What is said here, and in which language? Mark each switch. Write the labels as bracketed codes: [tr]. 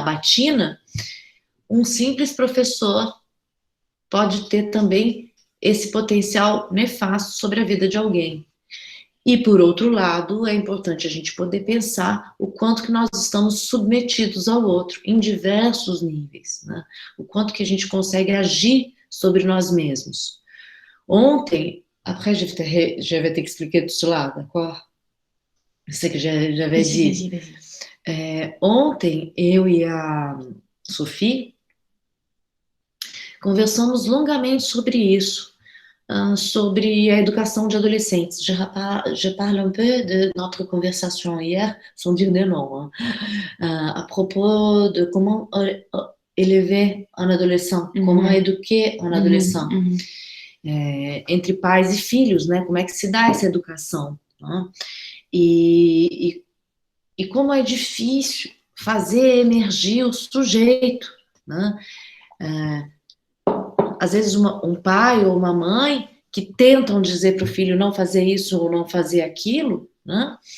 [pt] Na batina, um simples professor pode ter também esse potencial nefasto sobre a vida de alguém. E, por outro lado, é importante a gente poder pensar o quanto que nós estamos submetidos ao outro, em diversos níveis, né? O quanto que a gente consegue agir sobre nós mesmos. [fr] Ontem, après je vais t'expliquer tout cela, d'accord? C'est que j'avais dit. [pt] Ontem, eu e a Sophie, conversamos longamente sobre isso, sobre a educação de adolescentes. [fr] Je parle un peu de notre conversation hier, sans dire de nom, à propos de comment élever un adolescent, comment éduquer un adolescent, [pt] entre pais e filhos, né? Como é que se dá essa educação, né? E como é difícil fazer emergir o sujeito, né? Às vezes um pai ou uma mãe que tentam dizer para o filho não fazer isso ou não fazer aquilo, né?